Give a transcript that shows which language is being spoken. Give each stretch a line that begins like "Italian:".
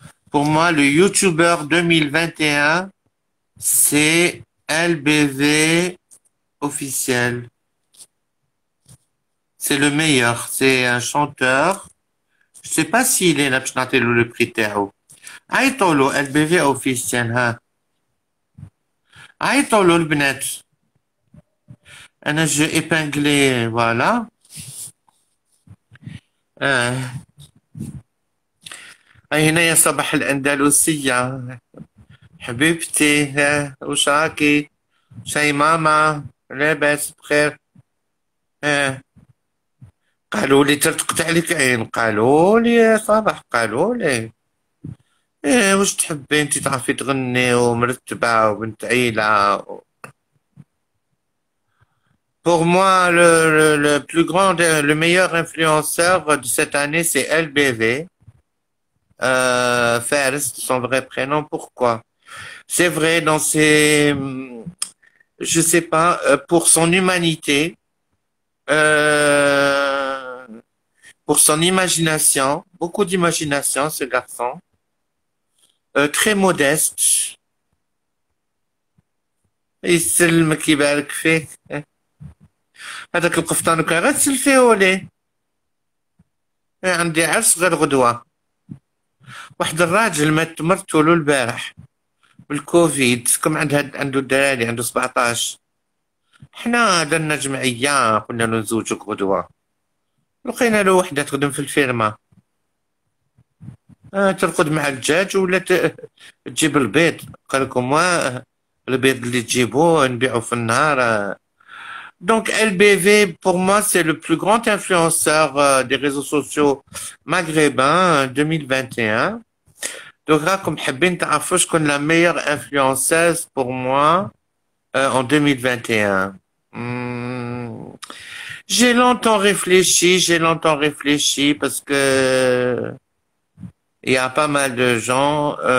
French: Pour moi, le YouTuber 2021, c'est LBV officiel. C'est le meilleur. C'est un chanteur. Je sais pas s'il est là, je n'ai le prix تاعو.
Arabic: عيطوا LBV officiel, ها. عيطوا البنات. أنا جو
French: épinglé voilà
Arabic: هنا يا صباح الأندلسية حبيبتي وش راكي شاي ماما لاباس بخير قالوا لي ترتقط عليك عين قالوا لي يا صباح قالوا لي واش تحبي انت تعرفي تغني ومرتبة وبنت عيلة
French: Pour moi, le plus grand, le meilleur influenceur de cette année, c'est LBV. Fares, son vrai prénom. Pourquoi? C'est vrai, dans ses, je sais pas, pour son humanité, euh, pour son imagination, beaucoup d'imagination, ce garçon, très modeste.
Arabic: يسلمك يبارك فيك هذاك القفطان كان غتسلفيه ليه عندي عرس غير غدوة واحد الراجل مات مرتو له البارح بالكوفيد كم عنده الدراري عنده 17 حنا درنا جمعية قلنا له نزوجك غدوة لقينا له وحدة تخدم في الفيرما ترقد مع الدجاج ولا تجيب البيض قال لكم البيض اللي تجيبوه نبيعو في النهار
French: Donc LBV, pour moi, c'est le plus grand influenceur des réseaux sociaux maghrébins 2021. Donc
Arabic: راكم حابين تعرفوا شكون
French: la meilleure influenceuse pour moi En 2021. Hmm, j'ai longtemps réfléchi parce que il y a pas mal de gens.